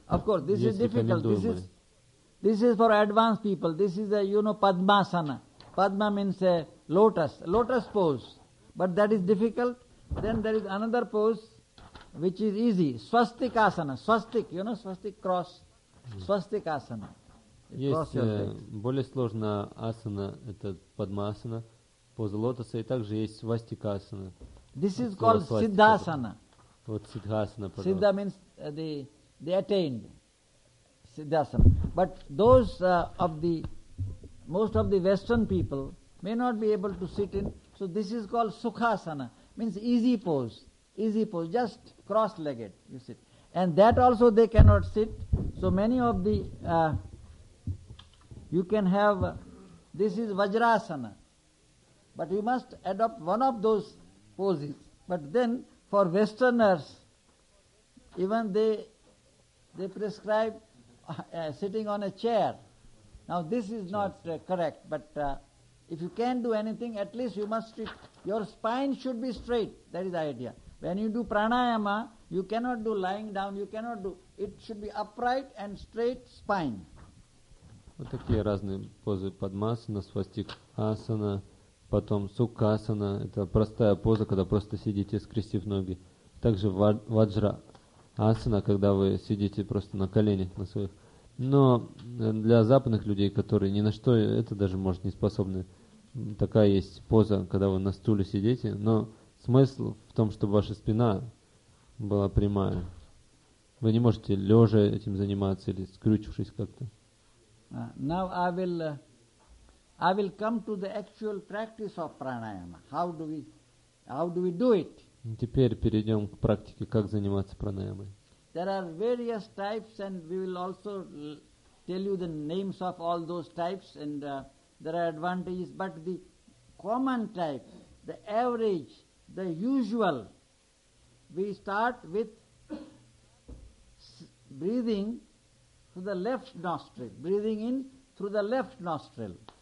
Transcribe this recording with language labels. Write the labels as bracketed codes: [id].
[en] of course, this [ru] есть [en] is [ru] рекомендуемые. [en] This is for advanced people. This is a, you know, Padmasana. Padma means a lotus. Lotus pose. But that is difficult. Then there is another pose which is easy. Swastikasana. Swastik, you know, swastik cross. Swastikasana. [ru] Есть более сложная асана, это Падмасана. Поза лотоса и также есть свастикасана. [en] This is called Siddhasana. [ru] Вот Siddhasana, пожалуйста. [en] Siddha means the attained. Siddhasana. But those of the most of the Western people may not be able to sit in. So this is called Sukhasana. Means easy pose. Easy pose. Just cross-legged, you sit. And that also they cannot sit. So many of the you can have this is Vajrasana. But you must adopt one of those poses. But then, for Westerners, even they prescribe sitting on a chair. Now, this is not correct. But if you can do anything, at least you must sit. Your spine should be straight. That is the idea. When you do pranayama, you cannot do lying down. You cannot do. It should be upright and straight spine. [ru] Вот такие разные позы Падмасана, Свастикасана. Потом Сукхасана – это простая поза, когда просто сидите, скрестив ноги. Также Ваджра-асана, когда вы сидите просто на коленях на своих. Но для западных людей, которые ни на что это даже, может, не способны, такая есть поза, когда вы на стуле сидите. Но смысл в том, чтобы ваша спина была прямая. Вы не можете лежа этим заниматься или скрючившись как-то. [en] Now I will come to the actual practice of pranayama. How do we do it? [ru] Теперь перейдем к практике, как заниматься пранаямой. [en] There are various types, and we will also tell you the names of all those types, and there are advantages. But the common type, the average, the usual, we start with breathing through the left nostril, breathing in through the left nostril.